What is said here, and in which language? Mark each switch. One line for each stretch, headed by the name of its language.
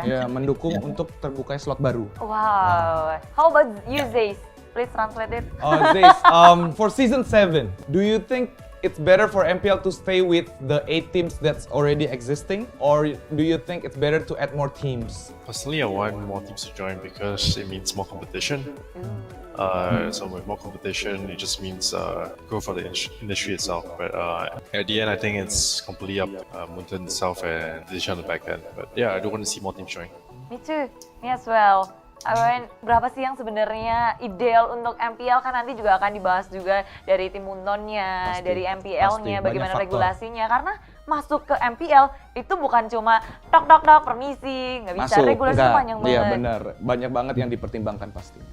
Indonesian: Ya, mendukung untuk terbukanya slot baru.
English: Wow. How about you, Zace? Please translate it. Zace, for season 7, do you think it's better for MPL to stay with the 8 teams that's already existing, or do you think it's better to add more teams? Personally, I want more teams to join because it means more competition. So with more competition, it just means growth for the industry itself. But at the end, I think it's completely up Munten itself and decision on the back end. But yeah, I do want to see more teams join. Me too, me as well.
Indonesian: Berapa sih yang sebenarnya ideal untuk MPL, kan nanti juga akan dibahas juga dari tim Muntonnya, Pasti, dari MPL-nya, pasti. bagaimana Banyak faktor. regulasinya. Karena masuk ke MPL itu bukan cuma tok permisi, nggak bisa, regulasi panjang banget. Iya benar, banyak banget yang dipertimbangkan pasti.